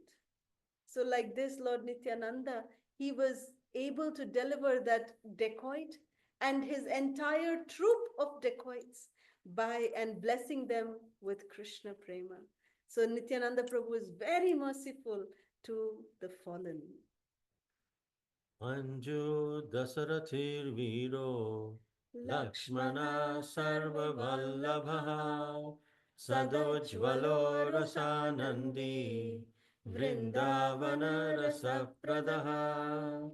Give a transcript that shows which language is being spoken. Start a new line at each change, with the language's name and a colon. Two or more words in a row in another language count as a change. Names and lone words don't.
English: So, like this, Lord Nityananda, he was able to deliver that dacoit and his entire troop of dacoits by and blessing them with Krishna Prema. So, Nityananda Prabhu is very merciful to the fallen.
Sanskrit: Anju Dasarathir Viro Lakshmana Lakshmana Sarvavallabha Sadojvalo Sadojvalo Rasanandi Vrindavana Rasapradaha.